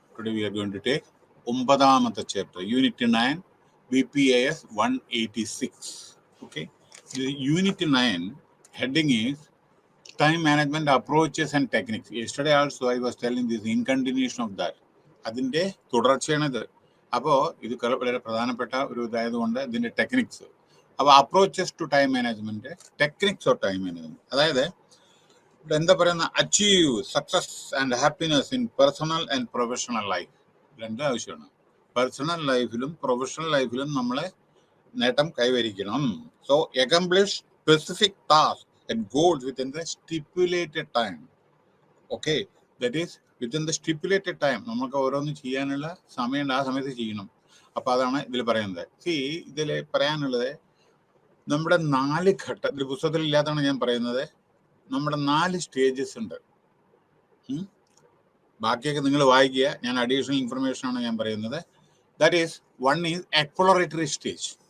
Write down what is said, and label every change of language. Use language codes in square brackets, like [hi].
[en] Today we are going to take [ml] ഒമ്പതാമത്തെ [en] chapter, unit 9, BPAS 186. Okay, the unit 9 heading is time management approaches and techniques. Yesterday also I was telling this in continuation of that. [ml] അതിൻ്റെ തുടർച്ചയാണിത്. അപ്പോൾ ഇത് വളരെ പ്രധാനപ്പെട്ട ഒരു ഇതായതുകൊണ്ട് ഇതിൻ്റെ techniques. [en] അപ്പോൾ approaches to time management, techniques of time management, [ml] അതായത് എന്താ പറയുന്ന [en] Achieve success and happiness in personal and professional life. [ml] രണ്ട് ആവശ്യമാണ്. പേഴ്സണൽ ലൈഫിലും പ്രൊഫഷണൽ ലൈഫിലും നമ്മളെ നേട്ടം കൈവരിക്കണം. [en] So accomplish specific task and goals within the stipulated time. Okay, that is within the stipulated time. [ml] നമുക്ക് ഓരോന്നും ചെയ്യാനുള്ള സമയമുണ്ട്, ആ സമയത്ത് ചെയ്യണം. അപ്പോൾ അതാണ് ഇതിൽ പറയുന്നത്. ഇതിൽ പറയാനുള്ളത് നമ്മുടെ 4 ഘട്ടം, ഇതിൽ പുസ്തകത്തിൽ ഇല്ലാത്തതാണ് ഞാൻ പറയുന്നത്. നമ്മുടെ 4 സ്റ്റേജസ് ഉണ്ട്. ബാക്കിയൊക്കെ നിങ്ങൾ വായിക്കുക, ഞാൻ അഡീഷണൽ ഇൻഫർമേഷൻ ആണ് ഞാൻ പറയുന്നത്. [en] That is 1 is exploratory stage.